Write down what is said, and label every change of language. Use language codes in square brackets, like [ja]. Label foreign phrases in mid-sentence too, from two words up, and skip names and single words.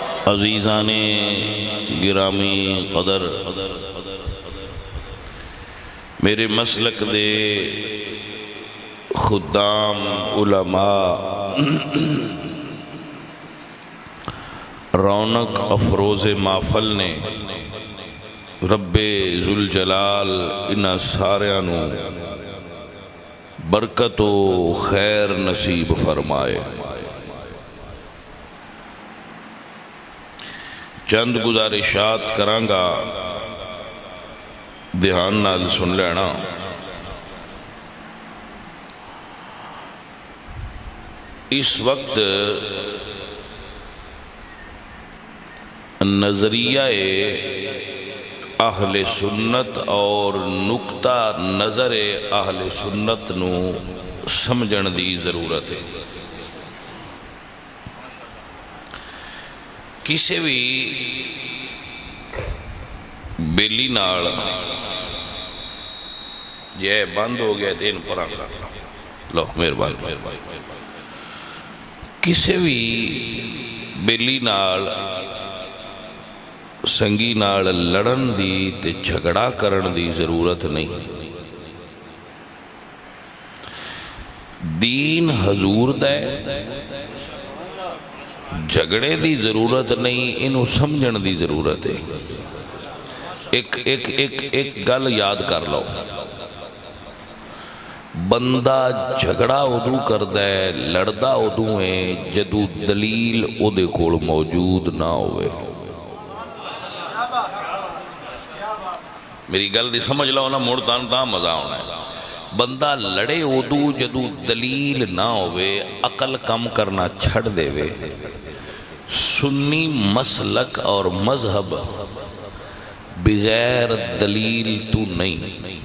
[pa] عزیزان گرامی قدر، میرے مسلک دے خدام علماء، رونق افروز محفل نے رب ذوالجلال انہاں ساریاں نو برکت و خیر نصیب فرمائے۔ چند گزارشات کرانگا، دھیان نال سن لینا۔ اس وقت نظریہ اہل سنت اور نقطہ نظر اہل سنت نو سمجھن دی ضرورت ہے۔ کسی بھی بیلی نال یہ بند ہو گیا تین پرا کر لو مہربانی۔ کسی بھی بیلی نال سنگی نال لڑن دی تے جھگڑا کرن دی ضرورت نہیں۔ دین حضور دے، جھگڑے دی ضرورت نہیں، انہوں سمجھن دی ضرورت ہے۔ ایک گل یاد کر لو، بندہ جھگڑا ادو کردا ہے، لڑدا ادو ہے جدو دلیل او دے کول موجود نہ ہوئے۔ میری گل دی سمجھ لو نا، مڑ تاں مزہ ہونا ہے۔ بندہ لڑے ادو جدو دلیل نہ ہوئے، عقل کم کرنا چھڑ دے وے۔ سنی مسلک اور مذہب بغیر دلیل تو نہیں۔